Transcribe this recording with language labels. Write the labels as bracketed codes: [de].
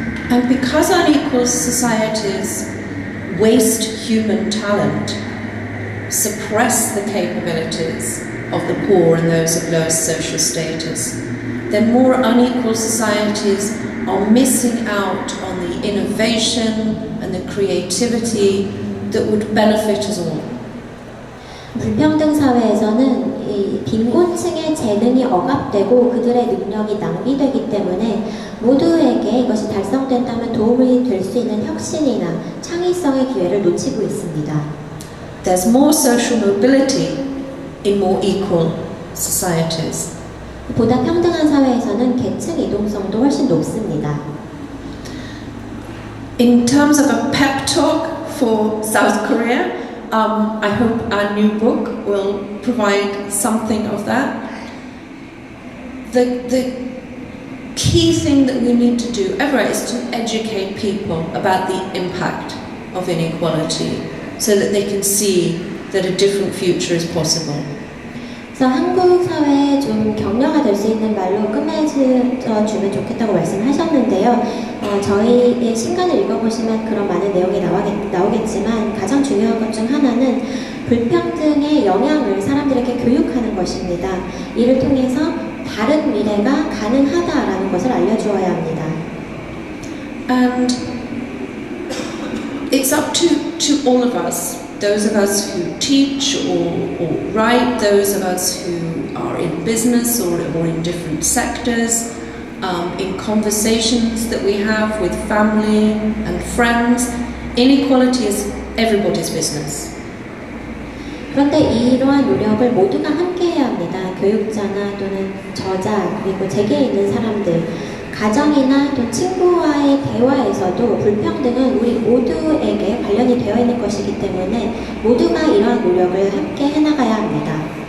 [en] And because unequal societies waste human talent, suppress the capabilities of the poor and those of lowest social status, then more unequal societies are missing out on the innovation and the creativity that would benefit us all. [ko] 불평등 사회에서는 이 빈곤층의 재능이 억압되고 그들의 능력이 낭비되기 때문에 모두에게 이것이 달성된다면 도움이 될 수 있는 혁신이나 창의성의 기회를 놓치고 있습니다. [en] There's more social mobility in more equal societies. [ko] 보다 평등한 사회에서는 계층 이동성도 훨씬 높습니다. [en] In terms of a pep talk for South Korea, I hope our new book will provide something of that. The key thing that we need to do everywhere is to educate people about the impact of inequality so that they can see that a different future is possible. [ko] 그래서 한국 사회에 좀 격려가 될 수 있는 말로 끝맺어 주면 좋겠다고 말씀하셨는데요. 저희의 신간을 읽어보시면 그런 많은 내용이 나오겠지만 가장 중요한 것 중 하나는 불평등의 영향을 사람들에게 교육하는 것입니다. 이를 통해서 다른 미래가 가능하다라는 것을 알려주어야 합니다. [en] And it's up to all of us. Those of us who teach or write, those of us who are in business or in different sectors, in conversations that we have with family and friends, inequality is everybody's business. [ko] 그런데 이러한 노력을 모두가 함께 해야 합니다. 교육자나 또는 저자 그리고 재계에 있는 사람들 가정이나 또 친구와의 대화에서도 불평등은 우리 모두에게 관련이 되어 있는 것이기 때문에 모두가 이러한 노력을 함께 해나가야 합니다.